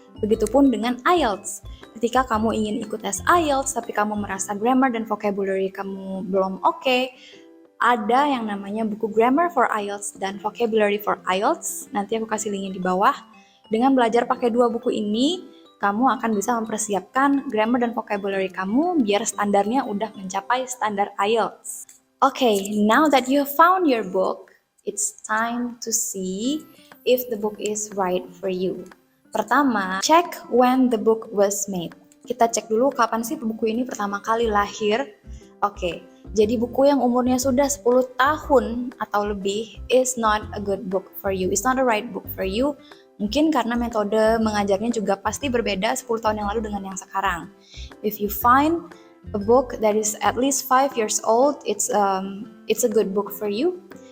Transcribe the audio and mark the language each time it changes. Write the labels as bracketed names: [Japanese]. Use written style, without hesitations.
[Indonesian] Begitupun dengan IELTS. Ketika kamu ingin ikut tes IELTS tapi kamu merasa grammar dan vocabulary kamu belum oke, ada yang namanya buku Grammar for IELTS dan Vocabulary for IELTS. Nanti aku kasih linknya di bawah. Dengan belajar pakai dua buku ini, kamu akan bisa mempersiapkan grammar dan vocabulary kamu biar standarnya udah mencapai standar IELTS. [English] Okay, now that you have found your book, it's time to see if the book is right for you. [Indonesian] Pertama, [English] check when the book was made. [Indonesian] Kita cek dulu kapan sih buku ini pertama kali lahir. Oke, jadi buku yang umurnya sudah 10 tahun atau lebih [English] is not a good book for you. It's not a right book for you. [Indonesian] Mungkin karena metode mengajarnya juga pasti berbeda 10 tahun yang lalu dengan yang sekarang. [English] If you find a book that is at least 5 years old, it's a good book for you.